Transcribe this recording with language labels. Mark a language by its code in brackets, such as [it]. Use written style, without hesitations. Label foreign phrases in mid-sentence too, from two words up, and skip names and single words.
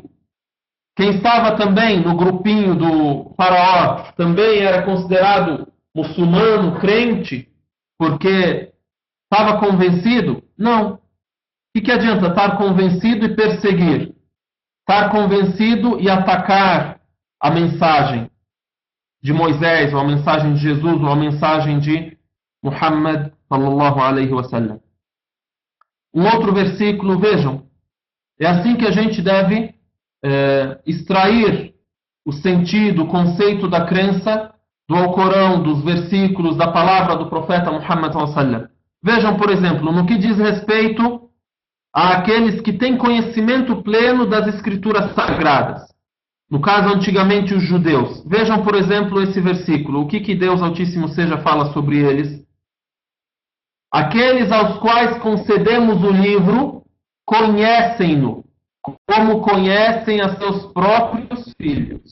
[pt] Quem estava também no grupinho do faraó também era considerado muçulmano, crente, porque estava convencido? Não. O que adianta estar convencido e perseguir? Estar convencido e atacar a mensagem de Moisés, ou a mensagem de Jesus, ou a mensagem de Muhammad [ar] صلى الله عليه وسلم. [pt] Um outro versículo, vejam, é assim que a gente deve extrair o sentido, o conceito da crença do Alcorão, dos versículos, da palavra do profeta Muhammad [ar] صلى الله عليه وسلم. [pt] Vejam, por exemplo, no que diz respeito àqueles que têm conhecimento pleno das escrituras sagradas. No caso, antigamente, os judeus. Vejam, por exemplo, esse versículo. O que Deus Altíssimo Seja fala sobre eles? Aqueles aos quais concedemos o livro, conhecem-no, como conhecem a seus próprios filhos.